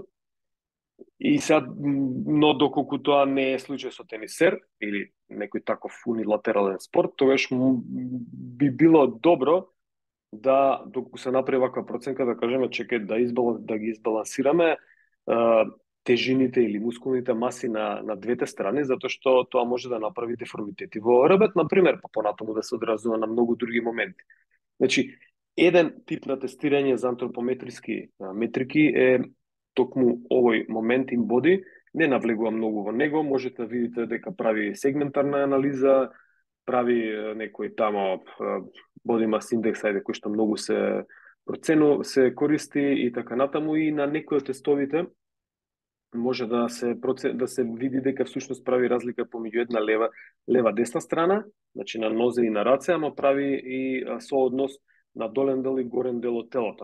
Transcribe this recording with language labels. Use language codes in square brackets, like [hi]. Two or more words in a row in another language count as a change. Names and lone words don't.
[mk] И сега, но доколку тоа не е случај со тенисер или некој таков унилатерален спорт, тогаш би било добро да, доколку се направи ваква проценка, да кажеме, чекај да ги избалансираме тежините или мускулните маси на двете страни, затоа што тоа може да направи деформитети во рбет, например, па понатаму да се одразува на многу други моменти. Значи, еден тип на тестирање за антропометриски метрики е токму овој момент InBody. Не навлегувам многу во него, можете да видите дека прави сегментарна анализа, прави некој тамо [en] body mass index, [mk] кој што многу се се користи и така натаму, и на некои од тестовите може да се види дека всушност прави разлика помеѓу една лева десна страна, значи на нозе и на раце, ама прави и сооднос на долен дел и горен дел од телото.